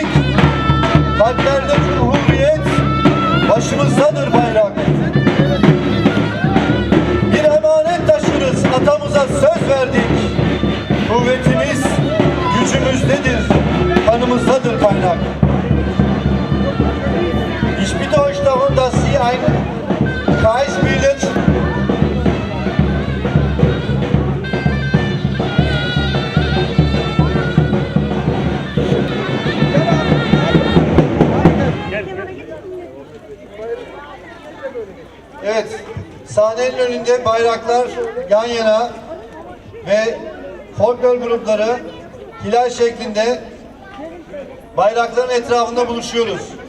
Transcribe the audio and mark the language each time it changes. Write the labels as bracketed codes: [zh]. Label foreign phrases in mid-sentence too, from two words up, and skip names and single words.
[tr] Kalplerde cumhuriyet, başımızdadır bayrak. Atamıza söz verdik. Kuvvetimiz gücümüzdedir, kanımızdadır kaynak. [de] Ich bitte euch darum, dass Sie ein Kreis bildet. [tr] Evet. Sahnenin önünde bayraklar yan yana ve folklor grupları hilal şeklinde bayrakların etrafında buluşuyoruz.